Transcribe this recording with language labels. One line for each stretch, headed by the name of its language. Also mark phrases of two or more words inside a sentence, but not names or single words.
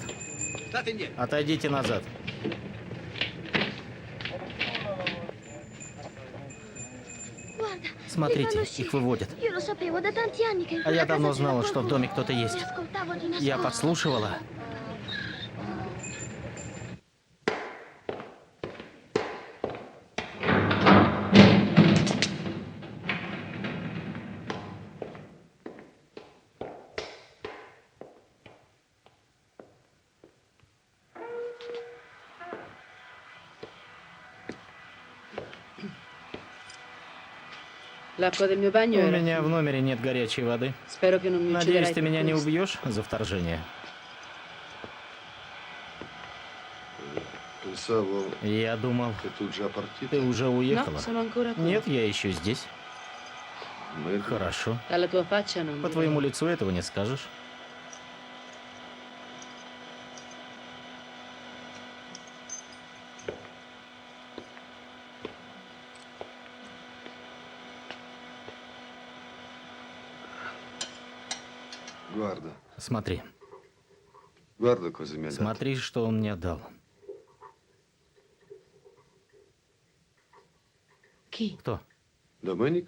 Italian: State indietro.
Russian: Отойдите назад.
Italian: Guarda,
Russian: Смотрите,
Italian: li fanno
Russian: их выводят.
Italian: Io lo sapevo da tanti anni che in
Russian: А я
Italian: quella
Russian: давно
Italian: casa c'era
Russian: знала, что в доме
Italian: qualcuno.
Russian: кто-то есть.
Italian: Li ascoltavo di
Russian: Я
Italian: nascosto.
Russian: подслушивала.
Italian: L'acqua del mio
Russian: У
Italian: bagno era...
Russian: меня в номере нет горячей воды.
Italian: Spero che non mi
Russian: Надеюсь,
Italian: ucciderai
Russian: ты
Italian: per
Russian: меня не
Italian: questo.
Russian: убьешь за вторжение.
Italian: Pensavo
Russian: Я думал,
Italian: che tu già partito.
Russian: ты уже уехала.
Italian: No, sono ancora qui.
Russian: Нет, я еще здесь.
Italian: Bene.
Russian: Хорошо.
Italian: Dalla tua faccia non
Russian: По
Italian: direi.
Russian: твоему лицу этого не скажешь.
Italian: Guarda,
Russian: Смотри,
Italian: guarda cosa mi ha dato.
Russian: смотри, что он мне дал.
Italian: Chi?
Russian: Кто?
Italian: Domenica?